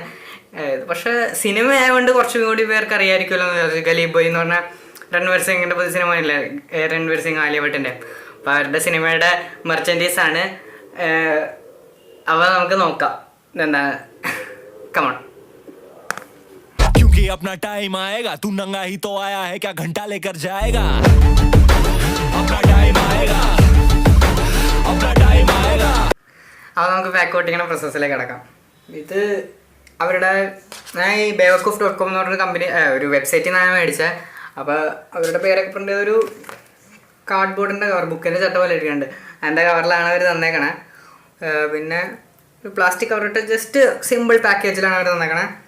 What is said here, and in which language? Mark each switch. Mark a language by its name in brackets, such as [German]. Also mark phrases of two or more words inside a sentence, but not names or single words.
[Malayalam] പക്ഷേ സിനിമ ആയതുകൊണ്ട് കുറച്ചും കൂടി പേർക്ക് അറിയാമായിരിക്കുമല്ലോ എന്ന് വിചാരിച്ചു. ഗലി ബോയ് എന്ന് പറഞ്ഞാൽ രൺവീർ സിംഗിൻ്റെ പുതിയ സിനിമ ഇല്ലേ, രൺവീർ സിംഗ് ആലിയ ഭട്ടിൻ്റെ, അപ്പോൾ അവരുടെ സിനിമയുടെ മെർച്ചൻറ്റീസാണ്. അവ നമുക്ക് നോക്കാം എന്താണ്. [English] come on. [Hindi] क्योंकि अपना टाइम आएगा, तू नंगा ही तो आया है, क्या घंटा लेकर जाएगा? अपना टाइम आएगा, अपना टाइम आएगा. [Malayalam] അപ്പോൾ നമുക്ക് ബാക്ക് ഔട്ടിങ്ങനെ പ്രോസസ്സിലേക്ക് കിടക്കാം. ഇത് അവരുടെ ഞാൻ ഈ bewakoof.com എന്ന് പറഞ്ഞൊരു കമ്പനി, ഒരു വെബ്സൈറ്റിൽ നിന്നാണ് മേടിച്ചത്. അപ്പോൾ അവരുടെ പേരൊക്കെ പ്രിൻ്റ് ചെയ്തൊരു കാർഡ്ബോർഡിൻ്റെ കവർ, ബുക്കിൻ്റെ ചട്ട പോലെ ഇരിക്കുന്നുണ്ട്. അതിൻ്റെ കവറിലാണ് അവർ തന്നേക്കണേ. പിന്നെ ഒരു പ്ലാസ്റ്റിക് കവറിട്ട് [English] just simple [Malayalam] പാക്കേജിലാണ് അവർ തന്നേക്കണേ.